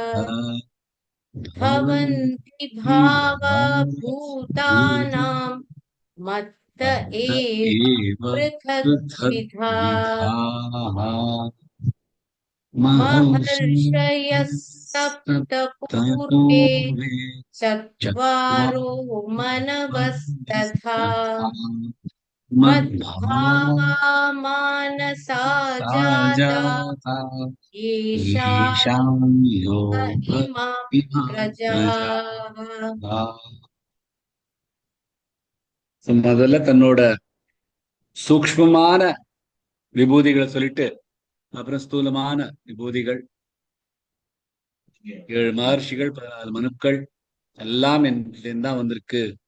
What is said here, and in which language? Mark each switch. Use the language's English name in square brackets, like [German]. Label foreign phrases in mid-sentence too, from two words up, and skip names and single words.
[Sanskrit] भवन्ति भावा भूतानां मत्त एव पृथग्विधाः महर्षयः सप्त पूर्वे चत्वारो मनवस्तथा मद्भावा मानसा जाता येषां इमां प्रजाः [Tamil] முதல்ல தன்னோட சூக்ஷ்மமான விபூதிகளை சொல்லிட்டு அப்புறம் ஸ்தூலமான விபூதிகள் 7 மகர்ஷிகள் 14 மனுக்கள் எல்லாம் என்கிட்ட தான் வந்திருக்கு.